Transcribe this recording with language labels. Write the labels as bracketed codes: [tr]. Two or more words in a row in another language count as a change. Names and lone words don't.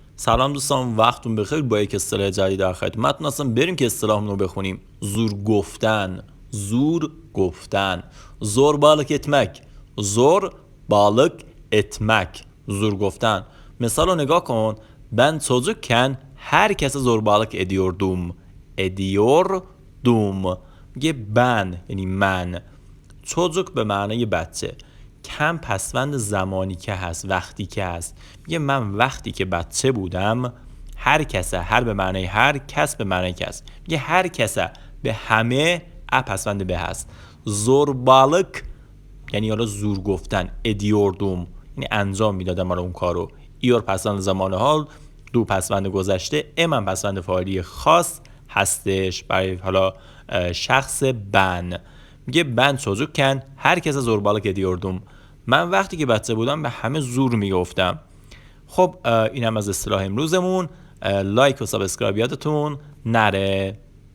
[fa] سلام دوستان، وقتتون بخیر. با یک اصطلاح جدید در خدمتتون هستم. بریم که اصطلاحمون رو بخونیم. زور گفتن. زور گفتن. [tr] Zor balık etmek. Zor balık etmek. [fa] Zor گفتن. مثال رو نگاه کن. [tr] Ben çocukken herkese zorbalık ediyordum. Ediyordum. [fa] میگه ben یعنی من. çocuk به معنای بچه. کم پسوند زمانی که هست، وقتی که هست. میگه من وقتی که بچه بودم هر کسه، هر به معنای هر، کس به معنای کس. میگه هر کسه به همه پسوند به هست. زوربالک یعنی حالا زور گفتن. ادیوردوم یعنی انجام میدادم حالا اون کارو. ایور پسوند زمان حال، دو پسوند گذشته، ام پسوند فاعلی خاص هستش برای حالا شخص بن. [tr] میگه ben çocukken herkese zorbalık ediyordum. [fa] من وقتی که بچه بودم به همه زور میگفتم. خب این هم از اصطلاح امروزمون. لایک و سابسکرایب یادتون نره.